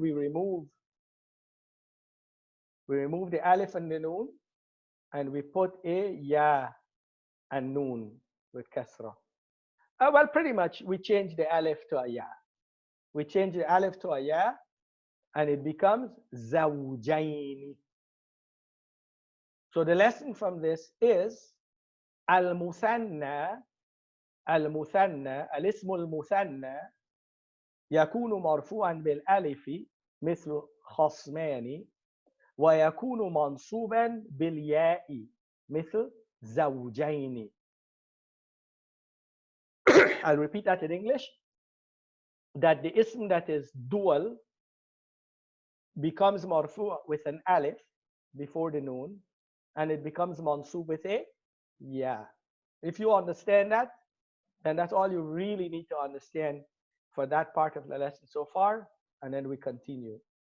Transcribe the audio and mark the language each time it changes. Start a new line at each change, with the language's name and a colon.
English: We remove the alif and the noon, and we put a ya and noon with kasra. Well, pretty much we change the alif to a ya. We change the alif to a ya, and it becomes zawjaini. So the lesson from this is
Arabic: al-muthanna, al-ismu al-muthanna يكون مرفوعا بالالف مثل خصمان, ويكون منصوبا بالياء مثل زوجين.
English: I'll repeat that in English. That the ism that is dual becomes marfu with an alif before the noon, and it becomes mansub with a ya. If you understand that, then that's all you really need to understand for that part of the lesson so far, and then we continue.